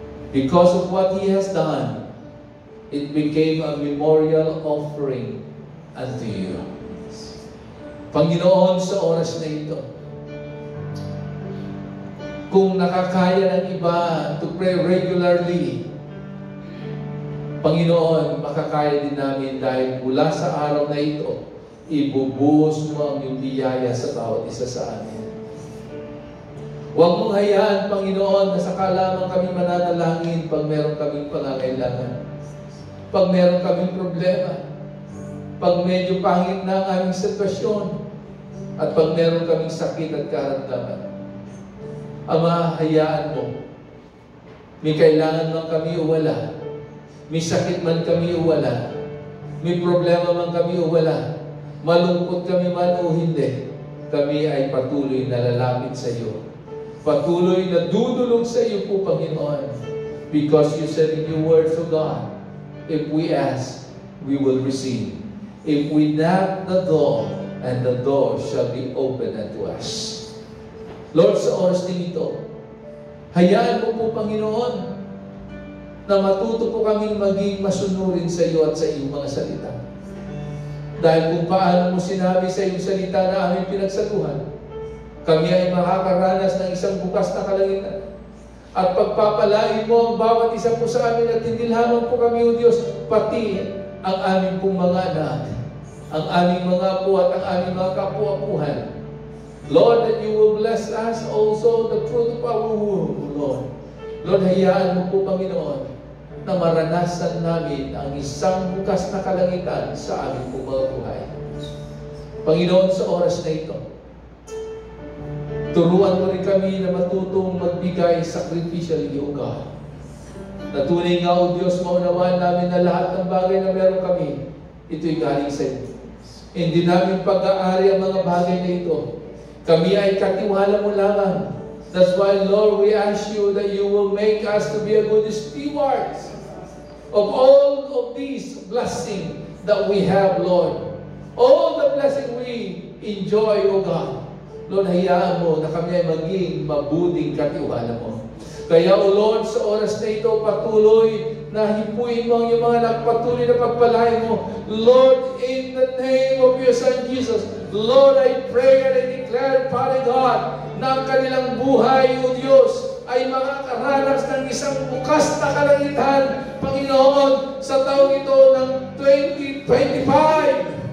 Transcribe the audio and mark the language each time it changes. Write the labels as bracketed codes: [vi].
[en] Because of what he has done, it became a memorial offering unto you. [tl] Panginoon, sa oras na ito, kung nakakaya ng iba [en] to pray regularly, [tl] Panginoon, makakaya din namin dahil mula sa araw na ito, ibubuhos mo ang iyong biyaya sa bawat isa sa amin. Huwag mong hayaan, Panginoon, na saka lamang kami mananalangin pag meron kaming pangangailangan. Pag meron kaming problema. Pag medyo pangit na ang aming sitwasyon. At pag meron kaming sakit at karamdaman. Ama, hayaan mo. May kailangan man kami o wala. May sakit man kami o wala. May problema man kami o wala. Malungkot kami man o hindi. Kami ay patuloy na lalapit sa iyo. Patuloy na dudulog sa iyo po, Panginoon. [en] Because you said in your word, to God, if we ask, we will receive. If we knock the door, and the door shall be opened unto us. [tl] Lord, sa oras din ito, hayaan mo po, Panginoon, na matuto po kaming maging masunurin sa iyo at sa iyong mga salita. Dahil kung paano mo sinabi sa iyong salita na aming pinagsaluhan, kami ay makakaranas ng isang bukas na kalangitan. At pagpapalain mo ang bawat isa po sa amin at hindi lamang po kami, O Diyos, pati ang aming pong mga anak, ang aming mga apo at ang aming mga kapu-apuhan. [en] Lord, that you will bless us also the fruit of our womb, Lord. [tl] Lord, hayaan mo po, Panginoon, na maranasan namin ang isang bukas na kalangitan sa aming po mga buhay. Panginoon, sa oras na ito, turuan mo rin kami na matutong magbigay sacrificially, O God. Natunay nga, O Diyos, maunawaan namin na lahat ng bagay na meron kami, ito'y galing sa iyo. Hindi namin pag-aari ang mga bagay na ito. Kami ay katiwala mo lamang. [en] That's why, Lord, we ask you that you will make us to be a good steward of all of these blessings that we have, Lord. All the blessing we enjoy, O God. [tl] Lord, hayaan mo na kami ay maging mabuting katiwala mo. Kaya, O Lord, sa oras na ito, patuloy na hipuin mo ang iyong mga anak, patuloy na pagpalain mo. [en] Lord, in the name of your Son Jesus, Lord, I pray and I declare, Father God, [tl] na ang kanilang buhay, O Diyos, ay makakaranas ng isang bukas na kalangitan, Panginoon, sa taong ito ng 2025.